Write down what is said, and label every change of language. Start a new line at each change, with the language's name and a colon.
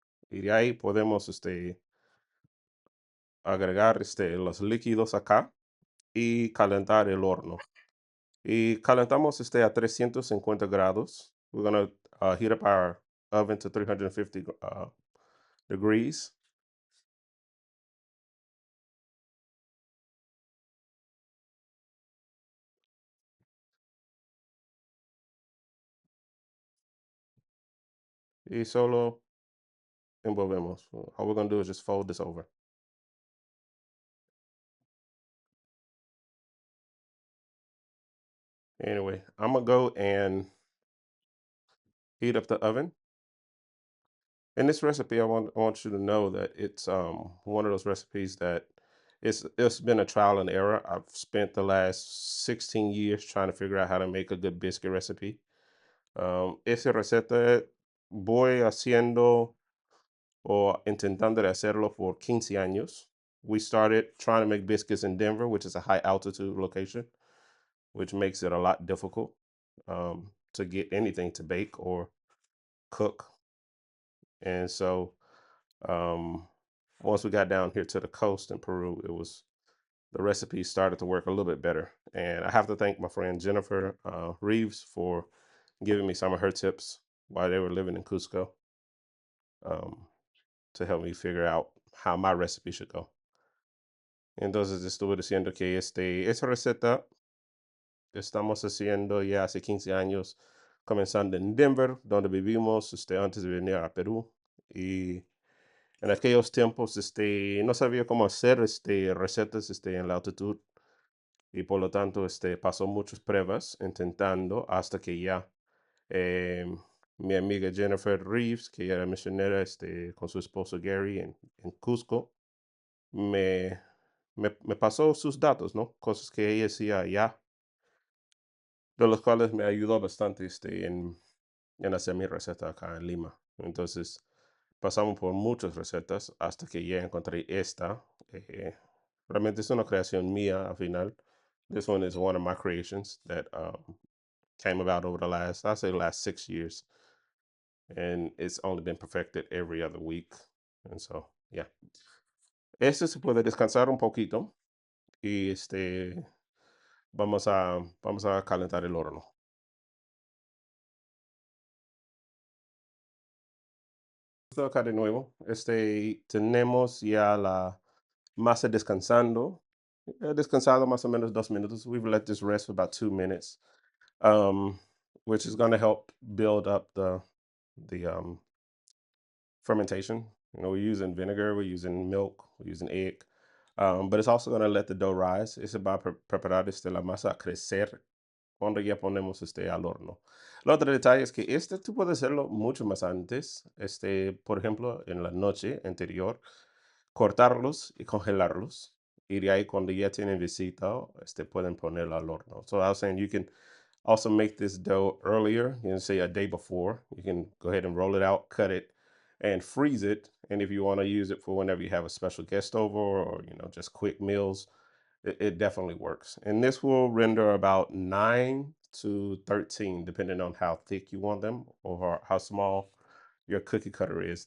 Spanish: Y de ahí podemos agregar los líquidos acá y calentar el horno. Y calentamos a 350 grados.
English: We're going to heat up our oven to 350 degrees.
Spanish: Y solo envolvemos.
English: All we're going to do is just fold this over. Anyway, I'm going to go and heat up the oven. In this recipe, I want you to know that it's one of those recipes that it's been a trial and error. I've spent the last 16 years trying to figure out how to make a good biscuit recipe.
Spanish: Esa receta voy haciendo o intentando de hacerlo por 15 años.
English: We started trying to make biscuits in Denver, which is a high altitude location, which makes it a lot difficult to get anything to bake or cook. And so once we got down here to the coast in Peru, the recipe started to work a little bit better. And I have to thank my friend Jennifer Reeves for giving me some of her tips while they were living in Cusco to help me figure out how my recipe should go.
Spanish: Entonces estuve diciendo que esa receta estamos haciendo ya hace 15 años, comenzando en Denver, donde vivimos antes de venir a Perú. Y en aquellos tiempos no sabía cómo hacer recetas en la altitud y por lo tanto pasó muchas pruebas intentando hasta que ya eh, mi amiga Jennifer Reeves, que era misionera con su esposo Gary en Cusco, me, me pasó sus datos, ¿no? Cosas que ella hacía allá, de los cuales me ayudó bastante en hacer mi receta acá en Lima. Entonces, pasamos por muchas recetas hasta que ya encontré esta. Realmente es una creación mía al final.
English: This one is one of my creations that came about over the I say, the last 6 years. And it's only been perfected every other week. And so, yeah.
Spanish: Este se puede descansar un poquito y vamos a calentar el horno. Estoy acá de nuevo. Tenemos ya la masa descansando. Descansado más o menos 2 minutos.
English: We've let this rest for about 2 minutes, which is going to help build up the fermentation. You know, we're using vinegar, we're using milk, we're using egg, but it's also going to let the dough rise. It's about
Spanish: preparar la masa a crecer cuando ya ponemos al horno. El otro detalle es que tú puedes hacerlo mucho más antes, por ejemplo, en la noche anterior, cortarlos y congelarlos. Y de ahí cuando ya tienen visita, pueden ponerlo al horno.
English: So I was saying you can also make this dough earlier, say a day before. You can go ahead and roll it out, cut it, and freeze it. And if you want to use it for whenever you have a special guest over or, just quick meals, it definitely works. And this will render about 9 to 13, depending on how thick you want them or how small your cookie cutter is.